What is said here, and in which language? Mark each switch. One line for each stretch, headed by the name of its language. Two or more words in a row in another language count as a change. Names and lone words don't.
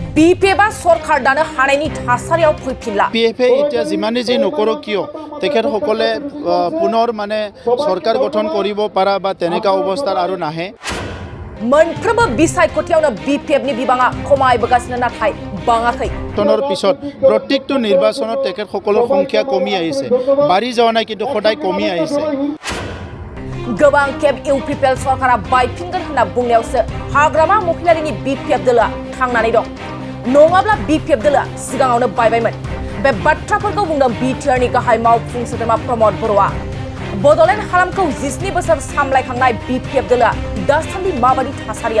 Bodo: বিপিএফ सरकार दानो हानायनि थासारियाव फैफिनला
Assamese: বিপিএফে এতিয়া যিমানে যি নকৰক কিয় তেখেতসকলে পুনৰ মানে চৰকাৰ গঠন কৰিব পাৰা বা তেনেকা অৱস্থাৰ আৰু নাহে
Bodo: मोनफ्रोमबो बिसायख'थियावनो बिपिएफनि बिबाङा खमायबोगासिनो नाथाय बाङाखै
Assamese: টনৰ পিছত প্ৰত্যেকটো নিৰ্বাচনত তেখেতসকলৰ সংখ্যা কমি আহিছে বাঢ়ি যোৱা নাই কিন্তু সদায় কমি আহিছে
Bodo: गोबां खेब इउपिपिएल सरकारा बायफिनगोन होनना बुंनायावसो हाग्रामा महिलारिनि बिपिएफ दोलोआ थांनानै दं नङाब्ला बिपिएफ दोलोआ सिगाङावनो बायबायमोन बे बाथ्राफोरखौ बुंदों बिटिआरनि गाहाय मावफुं सोद्रोमा प्रमद बर'आ बड'लेण्ड हालामखौ 17 बोसोर सामलायखांनाय बिपिएफ दोलोआ दासान्दि माबादि थासारियाव